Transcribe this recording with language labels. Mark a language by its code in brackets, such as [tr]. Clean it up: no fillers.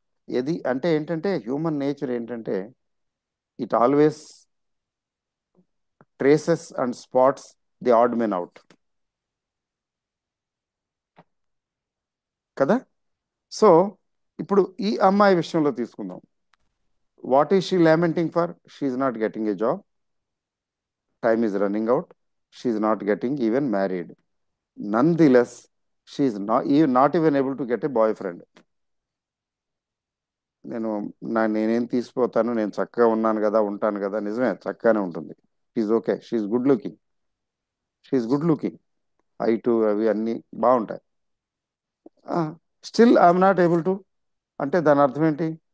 [te] ఇది అంటే ఏంటంటే [en] human nature ఏంటంటే it always traces and spots the odd men out [te] కదా. [en] so [te] ఇప్పుడు ఈ అమ్మాయి విషయంలో తీసుకుందాం. [en] What is she lamenting for? She is not getting a job. Time is running out. She is not getting even married. Nonetheless, she is not even able to get a boyfriend. [te] నేను నేనేం తీసిపోతాను, నేను చక్కగా ఉన్నాను కదా, ఉంటాను కదా, నిజమే చక్కగానే ఉంటుంది. [en] she's okay, she's good looking, she's good looking, height [te] అవి అన్నీ బాగుంటాయి. [en] still I'm not able to, [te] అంటే దాని అర్థం ఏంటి?